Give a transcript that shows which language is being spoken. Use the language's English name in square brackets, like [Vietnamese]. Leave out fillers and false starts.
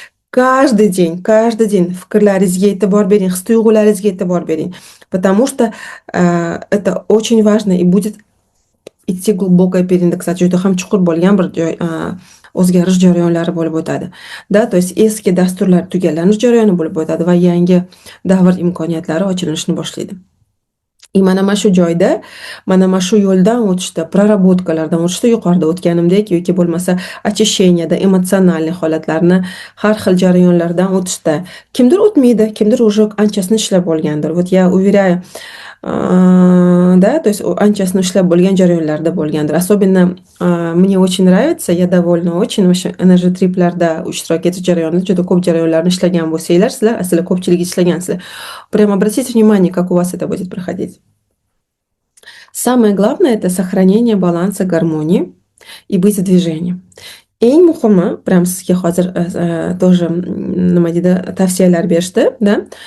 [Russian] Каждый день [Uzbek] fikrlaringizga e'tibor bering, his-tuyg'ularingizga e'tibor bering. [Russian] Потому что это очень важно и будет idти глубокая переиндексация, [Uzbek] juda ham chuqur bo'lgan bir o'zgarish jarayonlari bo'lib o'tadi. Da, [Russian] то есть [Uzbek] eski dasturlar tugallanish jarayoni bo'lib o'tadi va yangi davr imkoniyatlari ochilishni boshlaydi. И mana shu joyda, mana shu yo'ldan o'tishda, praraботkalardan o'tishda, yuqorida o'tganimdek yoki bo'lmasa очищенияda, emotsional holatlarni har xil jarayonlardan o'tishda kimdir o'tmaydi, kimdir уже anchasini ishlab bo'lgandir. [Russian] Вот я уверяю, да, то есть [Uzbek] anchasini ishlab bo'lgan jarayonlarda bo'lgandir. [Russian] Особенно мне очень нравится, я довольна очень [Uzbek] o'sha energy triplarda ishtirok etish jarayonida juda ko'p jarayonlarni ishlagan bo'lsanglar, sizlar aslida ko'pchilik ishlagansizlar. [Russian] Прямо обратите внимание, как у вас это будет проходить. Самое главное — это сохранение баланса, гармонии и быть в движении. [Uzbek] Eng muhimi, прям sizga hozir тоже nima deydi, tavsiyalar berishdi, да?